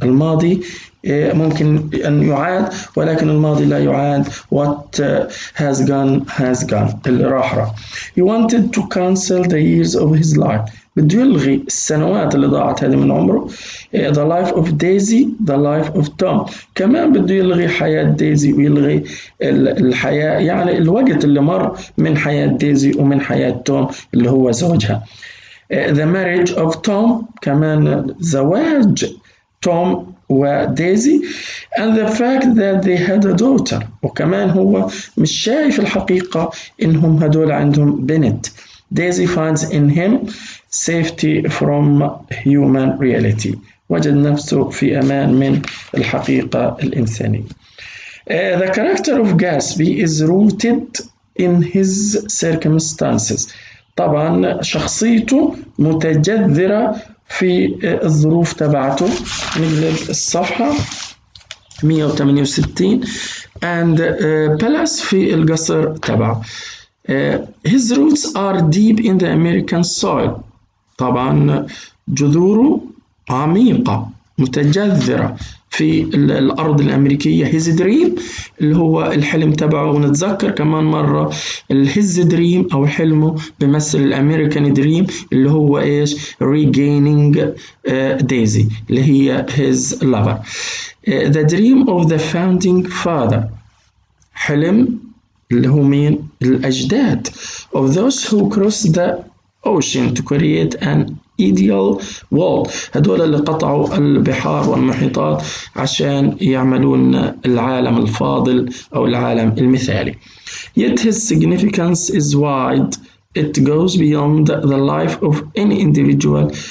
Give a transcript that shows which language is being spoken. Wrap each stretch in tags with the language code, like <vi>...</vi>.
<ar>الماضي ممكن أن يعاد، ولكن الماضي لا يعاد.</ar> <en>What has gone</en> <ar>اللي راح.</ar> <en>He wanted to cancel the years of his life.</en> <ar>بده يلغي السنوات اللي ضاعت هذه من عمره.</ar> <en>The life of Daisy, the life of Tom.</en> <ar>كمان بده يلغي حياة ديزي ويلغي الحياة، يعني الوقت اللي مر من حياة ديزي ومن حياة توم اللي هو زوجها.</ar> <en>The marriage of Tom.</en> <ar>كمان زواج توم وديزي</ar> <en>and the fact that they had a daughter.</en> <ar>وكمان هو مش شايف الحقيقة إنهم هدول عندهم بنت.</ar> <en>Daisy finds in him safety from human reality.</en> <ar>وجد نفسه في أمان من الحقيقة الإنسانية.</ar> <en>The character of Gatsby is rooted in his circumstances.</en> <ar>طبعا شخصيته متجذرة في الظروف تبعته. نقلب الصفحة 168</ar> <en>and Palace</en> <ar>في القصر تبعه.</ar> <en>His roots are deep in the American soil.</en> <ar>طبعا جذوره عميقة متجذرة في الأرض الأمريكية.</ar> <en>his dream</en> <ar>اللي هو الحلم تبعه، ونتذكر كمان مرة his dream أو حلمه بمثل الأمريكان دريم اللي هو إيش؟</ar> <en>regaining Daisy</en> <ar>اللي هي</ar> <en>his lover. The dream of the founding father</en> <ar>حلم اللي هو مين؟ الأجداد</ar> <en>of those who crossed the ocean to create an ideal world.</en> <ar>هدول اللي قطعوا البحار والمحيطات عشان يعملون العالم الفاضل أو العالم المثالي.</ar> <en>Yet his significance is wide. It goes beyond the life of any individual.</en>